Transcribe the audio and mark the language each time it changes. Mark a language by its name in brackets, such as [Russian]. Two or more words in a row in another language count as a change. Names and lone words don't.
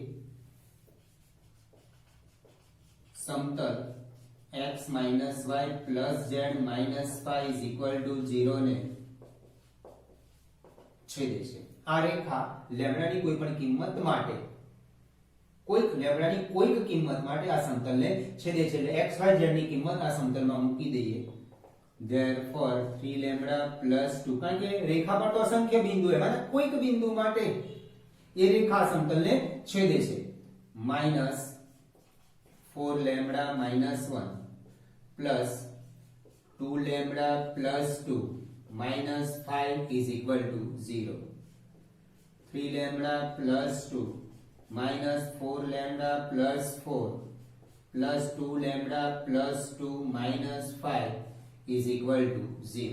[English] સમતલ x minus y plus z minus 5 is equal to 0 [Gujarati] ને છેદે છે. આ રેખા લેમ્બડાની કોઈપણ કિંમત માટે કોઈક લેમ્બડાની કોઈક કિંમત માટે આ સમતલને છેદે છે. એટલે x y z ની કિંમત આ સમતલમાં મૂકી દઈએ. [English] Therefore 3 lambda plus 2, [Gujarati] કારણ કે રેખા પર તો અસંખ્ય બિંદુ છે એટલે કોઈક બિંદુ માટે એ રેખા સમતલને છેદે છે. [English] minus 4 lambda minus 1 plus 2 lambda plus 2 minus 5 is equal to 0. 3 lambda plus 2 minus 4 lambda plus 4 plus 2 lambda plus 2 minus 5 is equal to 0.